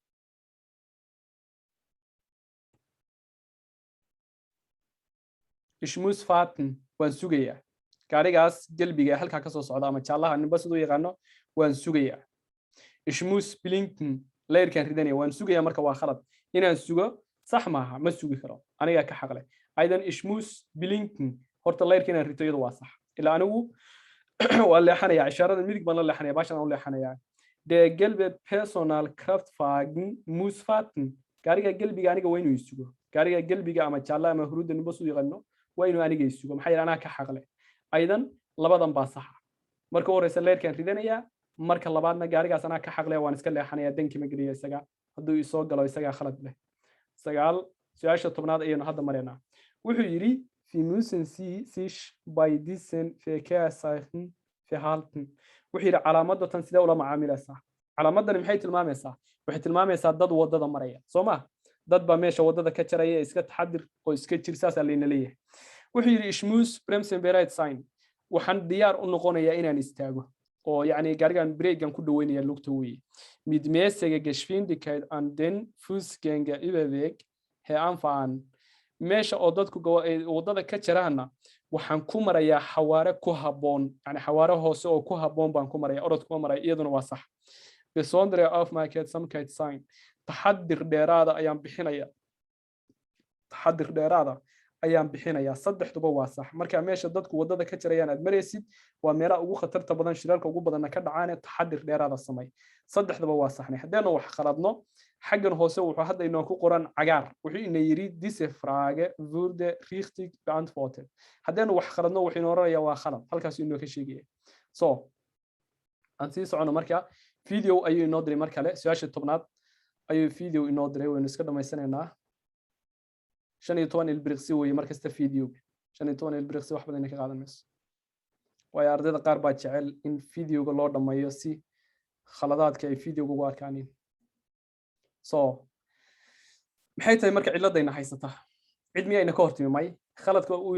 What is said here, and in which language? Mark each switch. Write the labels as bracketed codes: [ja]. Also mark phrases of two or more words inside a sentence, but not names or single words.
[de] ich muss warten [so] waan sugayaa gaarigaas galbiga halka ka soo socda ama jaalaha ninba sidoo yaqaano waan sugayaa [de] ich muss blinken [so] leerkan ridanaya waan sugayaa marka waa khalad inaan sugo sax maaha ma sugi karo aniga ka xaqle aydan [de] ich muss blinken [so] horta leerkan inaan rito iyadu waa sax ilaa anigu waa leexanaya ishaarada midig baan la leexanaya baashan aan leexanaya [de] der gelbe personal kraftwagen muss warten [so] gaariga galbiga aniga waa inuu isugo gaariga galbiga ama jaalaha ama huruudda ninba sidoo yaqaano waa inuu aniga isugo maxay anaa ka xaqle aydan labadan baa sax marka horeysa leerkan ridanaya marka labaadna gaarigaas anaa ka xaqle waan iska leexanaya danki ma geliyo isaga hadduu isoo galo isaga khalad leh sagaal su'aasha tobnaad ayaynu hadda maraynaa wuxuu yiri [de] Sie müssen sich bei diesen Verkehrszeichen verhalten [so] wuxuu yiri calaamadda tan sidee ula macaamilaysaa calaamaddan maxay tilmaamaysaa waxay tilmaamaysaa dad wadada maraya soo ma dad baa meesha wadada ka jaraya iska taxadir oo iska jir saas leeyna leeyahay wuxuu yiri [de] ich muss bremsen bereit sein [so] waxaan diyaar u noqonayaa inaan istaago oo yacni gaarigan breakan ku dhaweynaya lugta weeye [de] mit mäßiger Geschwindigkeit an den Fußgänger überweg [so] he anfahan meesha oo dadku wadada ka jiraana waxaan ku marayaa xawaare ku haboon yani xawaare hoose oo ku haboon baan ku marayaa orod kuma maraya iyaduna waa sax [de] besondere Aufmerksamkeit sein [so] taxadir dheeraada ayaan bixinayaa saddexduba waa sax marka meesha dadku wadada ka jirayaan aad maraysid waa meelaha ugu khatarta badan shirarka ugu badanna ka dhacaan taxadir dheeraada samay saddexduba waa saxnay haddana wax qaladno xaggan hoose wuxuu hadda inoo ku qoran cagaar wuxuu ina yiri [de] diese Frage wurde richtig beantwortet [so] haddana wax qaladno wuxuu inoo oranayaa waa khalad halkaas inoo ka sheegaya so aan sii socono marka video ayuu inoo diray mar kale su'aasha 10aad ayuu video inoo diray waynu iska dhameysanaynaa 15 ilbiriqsi weeye markasta videoga 15 ilbiriqsi wax badan ka qaadanayso way ardayda qaar baa jecel in videoga loo dhameeyo si khaladaadka ay videoga ugu arkaaneen so maxay tahay marka ciladayna haysata cid miyayna ka hortimi may khaladka uu